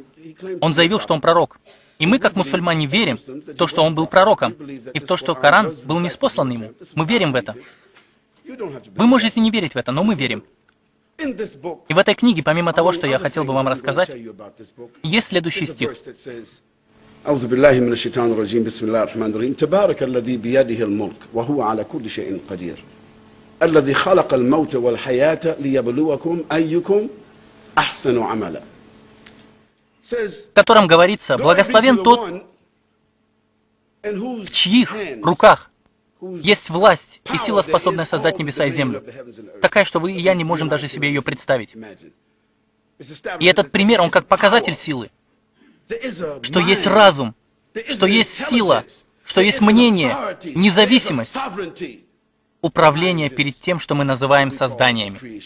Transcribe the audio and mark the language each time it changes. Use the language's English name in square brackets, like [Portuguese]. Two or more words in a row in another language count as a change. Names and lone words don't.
[Russian] Он заявил, что он пророк. И мы, как мусульмане, верим в то, что он был пророком, и в то, что Коран был ниспослан ему. Мы верим в это. Вы можете не верить в это, но мы верим. И в этой книге, помимо того, что я хотел бы вам рассказать, есть следующий стих. [Arabic] أعوذ بالله من الشيطان الرجيم بسم الله الرحمن الرحيم تبارك الذي بيده الملك وهو على كل شيء قدير الذي خلق الموت والحياة ليبلوكم أيكم أحسن عملا. [Russian] В котором говорится: «Благословен тот, в чьих руках есть власть и сила, способная создать небеса и землю, такая, что вы и я не можем даже себе ее представить». И этот пример, он как показатель силы, что есть разум, что есть сила, что есть мнение, независимость, управление перед тем, что мы называем созданиями.